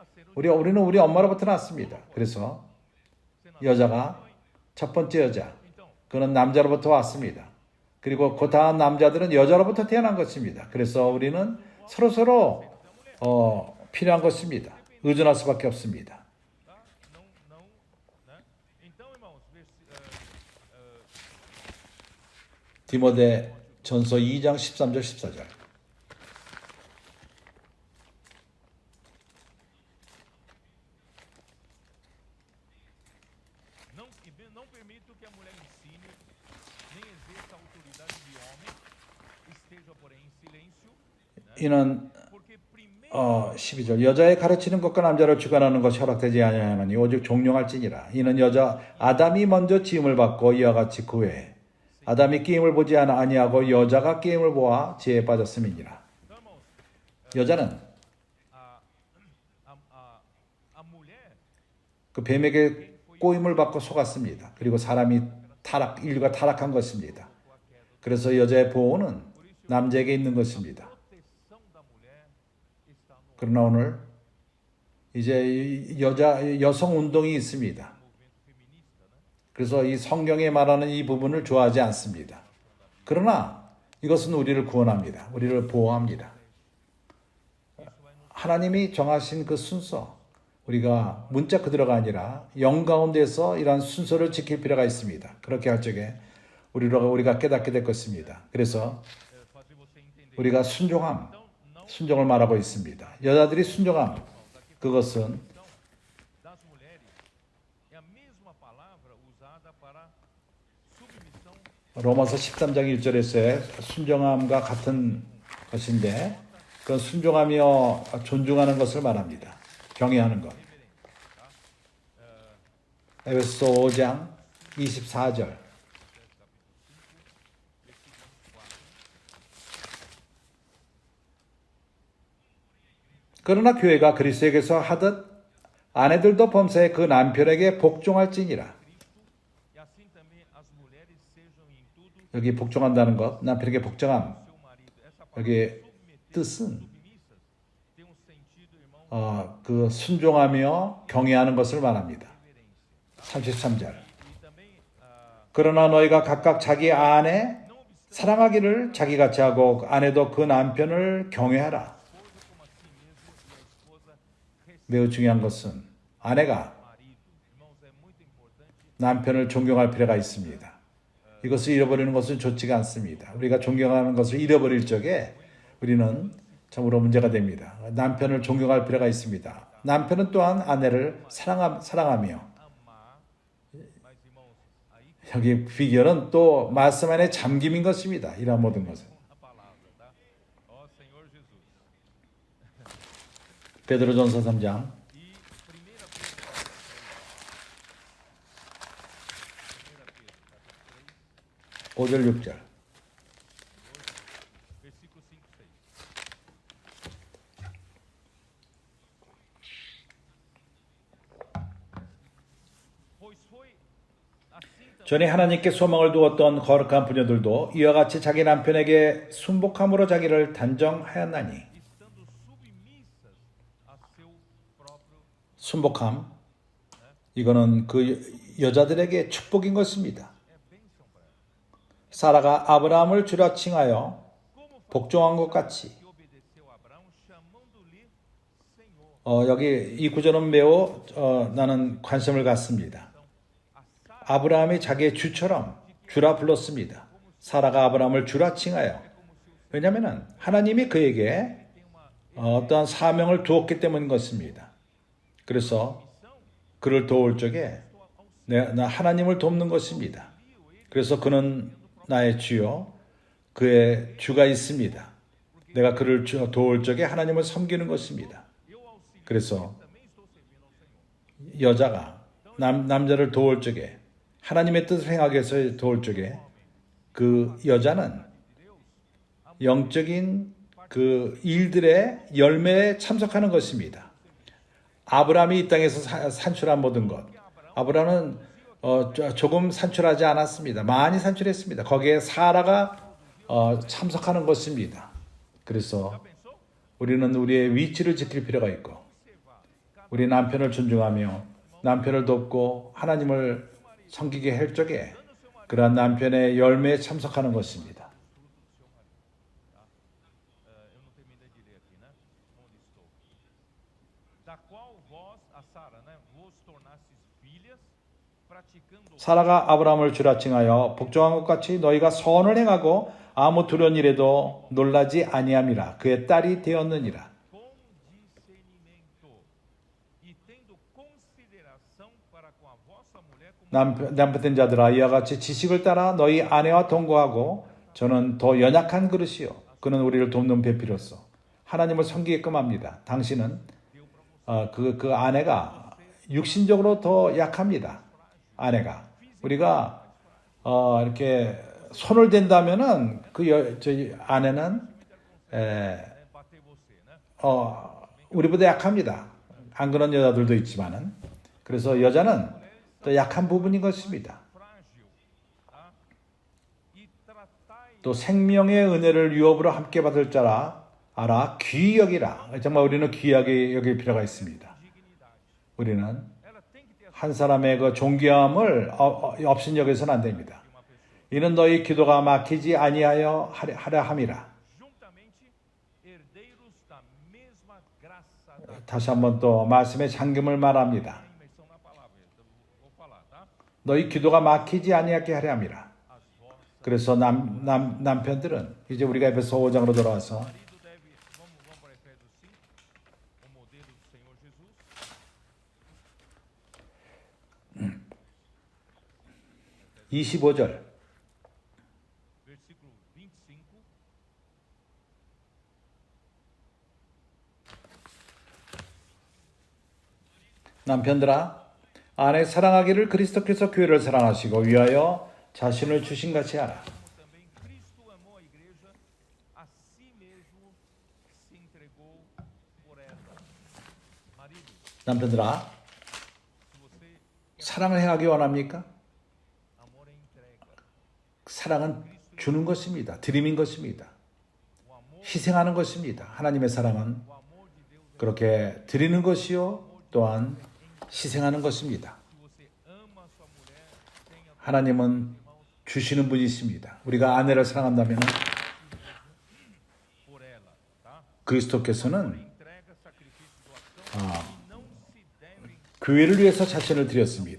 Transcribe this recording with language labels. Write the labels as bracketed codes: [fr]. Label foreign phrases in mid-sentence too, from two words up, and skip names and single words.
[ko] 우리는 우리 엄마로부터 났습니다. 그래서 여자가 첫 번째 여자, 그는 남자로부터 왔습니다. 그리고 그 다음 남자들은 여자로부터 태어난 것입니다. 그래서 우리는 서로서로 필요한 것입니다. 의존할 수밖에 없습니다. [pt] tá? Não, né? Então, irmãos, [ko] 디모데 전서 2장 13절 14절. [pt] não permito que a mulher ensine, nem exerça a autoridade de homem, esteja, porém, em silêncio, [ko] 이는 [pt] porque primeiro [ko] 12절 여자의 가르치는 것과 남자를 주관하는 것이 허락되지 아니하나니 오직 종용할지니라. 이는 여자 아담이 먼저 지음을 받고 이와 같이 그 외에 아담이 게임을 보지 아니하고 여자가 게임을 보아 지혜에 빠졌음이니라. [pt] então, irmãos, [ko] 여자는 [pt] a mulher [ko] 그 뱀에게 꼬임을 받고 속았습니다. 그리고 인류가 타락한 것입니다. 그래서 여자의 보호는 남자에게 있는 것입니다. [pt] proteção da mulher está no [ko] 그러나 오늘 이제 여성 운동이 있습니다. [pt] movimento feminista, né? [ko] 그래서 이 성경에 말하는 이 부분을 좋아하지 않습니다. 그러나 이것은 우리를 구원합니다. 우리를 보호합니다. 하나님이 정하신 그 순서, 우리가 문자 그대로가 아니라 영 가운데서 이러한 순서를 지킬 필요가 있습니다. 그렇게 할 적에 우리가 깨닫게 될 것입니다. 그래서 [pt] Fazer você entender. [ko] 우리가 순종을 말하고 있습니다. 여자들이 순종함, 그것은 [pt] Das mulheres é a mesma palavra usada para submissão [ko] 로마서 13장 1절에서의 순종함과 같은 것인데 그건 순종하며 존중하는 것을 말합니다. 경외하는 것. 에베소 5장 24절. 그러나 교회가 그리스도에게서 하듯 아내들도 범사에 그 남편에게 복종할지니라. [pt] e assim também as mulheres sejam em tudo [ko] 여기 복종한다는 것, 남편에게 복종함. [pt] seu marido. Essa palavra [ko] 여기 [pt] submeter, [ko] 뜻은 [pt] submissas, tem um sentido, irmão, [ko] 그 순종하며 경외하는 것을 말합니다. [pt] reverência. [ko] 33절. [pt] E também, [ko] 그러나 너희가 각각 자기 아내 [pt] não obstante [ko] 사랑하기를 자기같이 하고 아내도 그 남편을 경외하라. [pt] a esposa como a si mesmo e a esposa [ko] 매우 중요한 것은 아내가 [pt] marido. Irmãos, é muito importante. [ko] 남편을 존경할 필요가 있습니다. 이것을 잃어버리는 것은 좋지가 않습니다. 우리가 존경하는 것을 잃어버릴 적에 우리는 참으로 문제가 됩니다. 남편을 존경할 필요가 있습니다. 남편은 또한 아내를 사랑하며 [pt] Amar, mas, irmãos, aí [ko] 여기 비결은 또 말씀 안에 잠김인 것입니다. 이러한 모든 것은. [pt] a palavra, tá? Ó Senhor Jesus. [ko] 베드로전서 3장 [pt] E 1 Pedro, [ko] 5절 6절. [pt] versículo 5, 6. Pois foi assim também [ko] 전에 하나님께 소망을 두었던 거룩한 부녀들도 이와 같이 자기 남편에게 순복함으로 자기를 단정하였나니. [pt] estando submissas a seu próprio [ko] 순복함 이거는 그 여자들에게 축복인 것입니다. [pt] é bênção para ela. [ko] 사라가 아브라함을 주라 칭하여 [pt] Como foi [ko] 복종한 것 같이 [pt] que obedeceu a Abraão, chamando-lhe Senhor. [ko] 여기 이 구절은 매우 나는 관심을 갖습니다. [pt] A Sara [ko] 아브라함이 자기의 주처럼 주라 불렀습니다. 사라가 아브라함을 주라 칭하여. 왜냐하면 하나님이 그에게 어떠한 사명을 두었기 때문인 것입니다. 그래서 그를 도울 적에 나 하나님을 돕는 것입니다. 그래서 그는 나의 주요 그의 주가 있습니다. 내가 그를 도울 적에 하나님을 섬기는 것입니다. [pt] eu ao seguir [ko] 그래서 [pt] também estou servindo ao Senhor. [ko] 여자가 남자를 도울 적에 하나님의 뜻을 행하기 위해서 도울 적에 그 여자는 영적인 그 일들의 열매에 참석하는 것입니다. 아브라함이 이 땅에서 산출한 모든 것. 아브라함은 조금 산출하지 않았습니다. 많이 산출했습니다. 거기에 사라가 참석하는 것입니다. 그래서 우리는 우리의 위치를 지킬 필요가 있고 우리 남편을 존중하며 남편을 돕고 하나님을 섬기게 할 적에 그러한 남편의 열매에 참석하는 것입니다. [pt] eu não terminei de ler aqui, né? Onde estou? Da qual vós, a Sara, né? Vos tornastes filhas, praticando [ko] 사라가 아브라함을 주라 칭하여 복종한 것 같이 너희가 선을 행하고 아무 두려운 일에도 놀라지 아니함이라. 그의 딸이 되었느니라. [pt] com discernimento e tendo consideração para com a vossa mulher como [ko] 남편된 자들아 이와 같이 지식을 따라 너희 아내와 동거하고 저는 더 연약한 그릇이요 그는 우리를 돕는 배필로서 하나님을 섬기게끔 합니다. 당신은 그 아내가 육신적으로 더 약합니다. 아내가 우리가 이렇게 손을 댄다면은 저희 아내는 [pt] bater você, né? [ko] 우리보다 약합니다. 안 그런 여자들도 있지만은 그래서 여자는 더 약한 부분인 것입니다. [pt] Frágil, tá? E tratai [ko] 또 생명의 은혜를 유업으로 함께 받을 자라 알아 귀히 여기라. 정말 우리는 귀하게 여길 필요가 있습니다. [pt] dignidade. [ko] 우리는 [pt] Ela tem que ter a [ko] 한 사람의 그 존귀함을 업신여겨서는 안 됩니다. 이는 너희 기도가 막히지 아니하여 하려 함이라. [pt] juntamente herdeiros da mesma graça da [ko] 다시 한번 또 말씀의 잠김을 말합니다. [pt] imersão na palavra. Eu vou falar, tá? [ko] 너희 기도가 막히지 아니하게 하려 함이라. [pt] As vossas [ko] 그래서 남편들은 이제 우리가 에베소 5장으로 돌아와서 [pt] marido deve, vamos para Efésios 5, o modelo do Senhor Jesus. [ko] 25절 [pt] Versículo 25. [ko] 남편들아 아내 사랑하기를 그리스도께서 교회를 사랑하시고 위하여 자신을 주신 같이 하라. [pt] Como também Cristo amou a igreja, a si mesmo se entregou por ela. Marido, [ko] 남편들아 [pt] se você [ko] 사랑을 행하기 원합니까? [pt] amor é entrega. [ko] 사랑은 주는 것입니다. 드림인 것입니다. [pt] O amor, [ko] 희생하는 것입니다. 하나님의 사랑은 [pt] o amor de Deus é [ko] 그렇게 드리는 것이요 또한 희생하는 것입니다. [pt] se você ama a sua mulher, tenha [ko] 하나님은 주시는 분이십니다. 우리가 아내를 사랑한다면 [pt] por ela, tá? [ko] 그리스도께서는 [pt] Entrega, sacrifício, doação, e não se devem [ko] 교회를 위해서 자신을 드렸습니다.